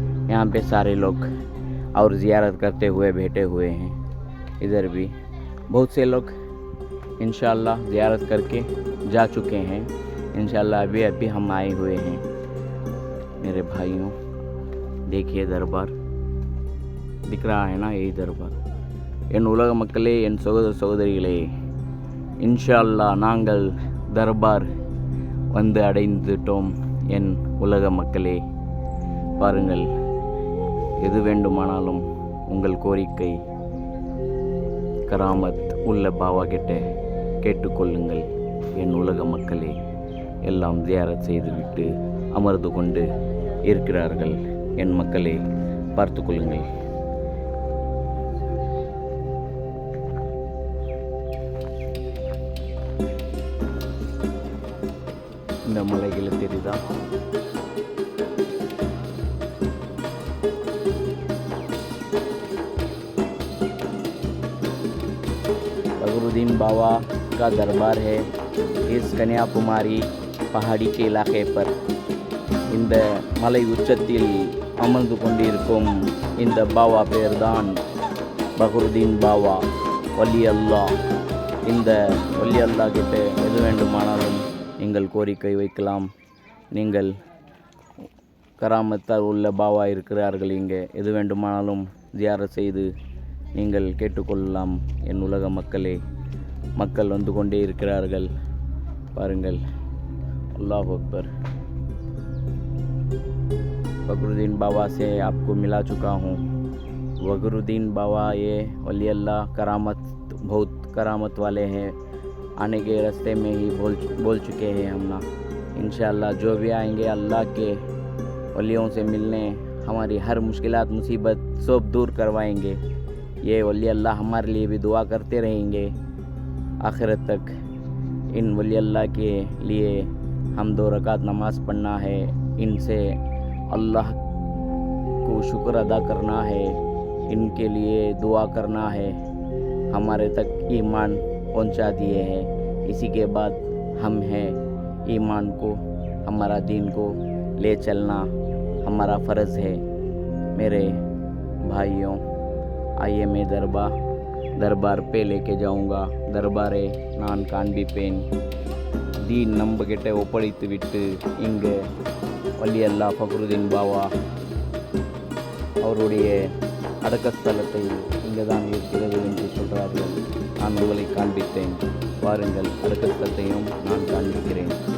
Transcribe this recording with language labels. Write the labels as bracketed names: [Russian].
[Hindi] यहाँ पे सारे लोग और ज़ियारत करते हुए बैठे हुए हैं। इधर भी बहुत से लोग इंशाअल्लाह ज़ियारत करके जा चुके हैं। इंशाअल्लाह अभी हम आए हुए हैं। मेरे भाइयों, देखिए दरबार दिख रहा है ना, यही दरबार। [Tamil] என் உலக மக்களே, என் சகோதர சகோதரிகளே, இன்ஷா அல்லாஹ் நாங்கள் தர்பார் வந்து அடைந்துட்டோம். என் உலக மக்களே, பாருங்கள், எது வேண்டுமானாலும் உங்கள் கோரிக்கை கராமத் உள்ள பாவா கிட்ட கேட்டுக்கொள்ளுங்கள். என் உலக மக்களே, எல்லாம் ஜியாரத் செய்துவிட்டு அமர்ந்து கொண்டு இருக்கிறார்கள். என் மக்களே, பார்த்து கொள்ளுங்கள். இந்த மலைகளை தெரியுதா? [Hindi] बगरुद्दीन बाबा का दरबार है इस कन्याकुमारी पहाड़ी के इलाके पर. [Tamil] இந்த மலை உச்சத்தில் அமர்ந்து கொண்டிருக்கும் இந்த பாவா பேர்தான் பகருதீன் பாவா வலி அல்லாஹ். இந்த வலி அல்லாஹ் கிட்ட எது வேண்டுமானாலும் நீங்கள் கோரிக்கை வைக்கலாம். நீங்கள் கராமத்தால் உள்ள பாவா இருக்கிறார்கள். இங்கே எது வேண்டுமானாலும் ஜியாரத் செய்து நீங்கள் கேட்டுக்கொள்ளலாம். என் உலக மக்களே, மக்கள் வந்து கொண்டே இருக்கிறார்கள். பாருங்கள். अल्लाह अकबर. [Hindi] बकरुद्दीन बाबा से आपको मिला चुका हूँ. बकरुद्दीन बाबा ये वली अल्लाह करामत, बहुत करामत वाले हैं. आने के रास्ते में ही बोल चुके हैं हम ना. इंशाअल्लाह जो भी आएंगे अल्लाह के वलियों से मिलने, हमारी हर मुश्किलात मुसीबत सब दूर करवाएंगे. ये वली अल्लाह हमारे लिए भी दुआ करते रहेंगे आखिरत तक. इन वली अल्लाह के लिए हम 2 रकात नमाज़ पढ़ना है. इनसे अल्लाह को शुक्र अदा करना है. इनके लिए दुआ करना है. हमारे तक ईमान पहुंचा दिए हैं. इसी के बाद हम हैं. ईमान को, हमारा दीन को ले चलना हमारा फ़र्ज़ है. मेरे भाइयों, आइए मैं दरबार पे लेके जाऊंगा. [Tamil] दरबारे நான் காண்பிப்பேன். தீன் நம்ம கிட்ட ஒப்படைத்து விட்டு இங்கே வலி அல்லாஹ் ஃபக்ருதீன் பாவா அவருடைய அடக்கஸ்தலத்தை இங்கே தான் இருக்கிறது என்று சொல்கிறார்கள். நான் உங்களை காண்பித்தேன். பாருங்கள், அடக்கஸ்தலத்தையும் நான் காண்பிக்கிறேன்.